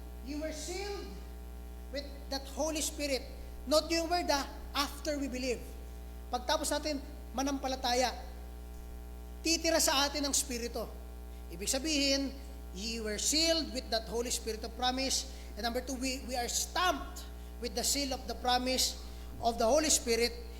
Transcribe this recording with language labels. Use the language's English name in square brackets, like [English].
[English] You were sealed with that Holy Spirit. Note yung word, after we believe. [Filipino] Pagtapos natin, manampalataya, titira sa atin ang Spirito. Ibig sabihin, [English] you were sealed with that Holy Spirit of promise. And number 2, we are stamped with the seal of the promise of the Holy Spirit.